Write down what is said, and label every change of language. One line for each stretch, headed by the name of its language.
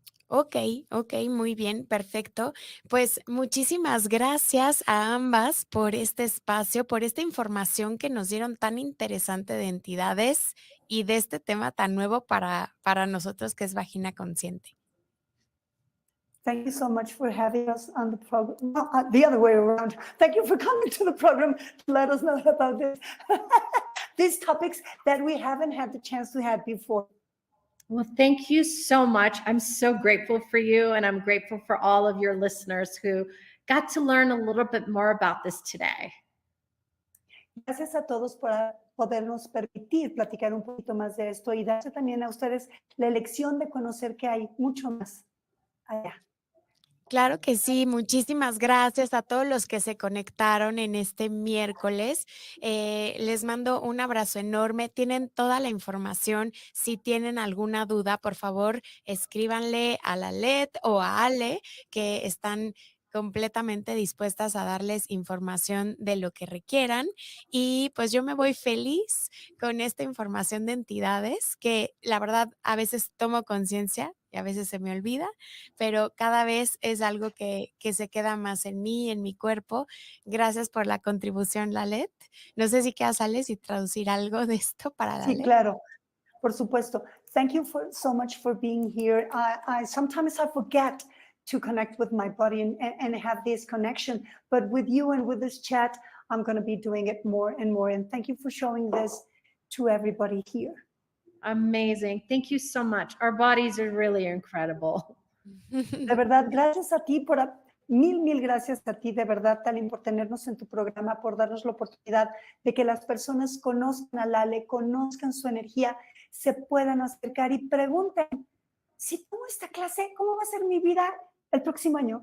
Spanish: Ok, muy bien, perfecto. Pues muchísimas gracias a ambas por este espacio, por esta información que nos dieron tan interesante de entidades y de este tema tan nuevo para nosotros que es Vagina Consciente.
English: Thank you so much for having us on the program. No, the other way around. Thank you for coming to the program to let us know about this. These topics that we haven't had the chance to have before. Well, thank you so much. I'm so grateful for you, and I'm grateful for all of your listeners who got to learn a little bit more about this today.
Spanish: Gracias a todos por podernos permitir platicar un poquito más de esto y darse también a ustedes la elección de conocer que hay mucho más allá. Claro que sí, muchísimas gracias a todos los que se conectaron en este miércoles. Les mando un abrazo enorme. Tienen toda la información. Si tienen alguna duda, por favor, escríbanle a la LED o a Ale, que están completamente dispuestas a darles información de lo que requieran. Y pues yo me voy feliz con esta información de entidades que la verdad a veces tomo conciencia y a veces se me olvida, pero cada vez es algo que se queda más en mí, en mi cuerpo. Gracias por la contribución, Lalet. No sé si quieras, Alex, y traducir algo de esto para Sí, Lalet. claro. Por supuesto.
English: Thank you so much for being here. I sometimes I forget to connect with my body and have this connection, but with you and with this chat, I'm going to be doing it more and more. And thank you for showing this to everybody here. Amazing. Thank you so much. Our bodies are really incredible.
Spanish: De verdad, gracias a ti mil gracias a ti, de verdad, Talinn, por tenernos en tu programa, por darnos la oportunidad de que las personas conozcan a Lale, conozcan su energía, se puedan acercar y pregunten, si tomo esta clase, ¿cómo va a ser mi vida el próximo año?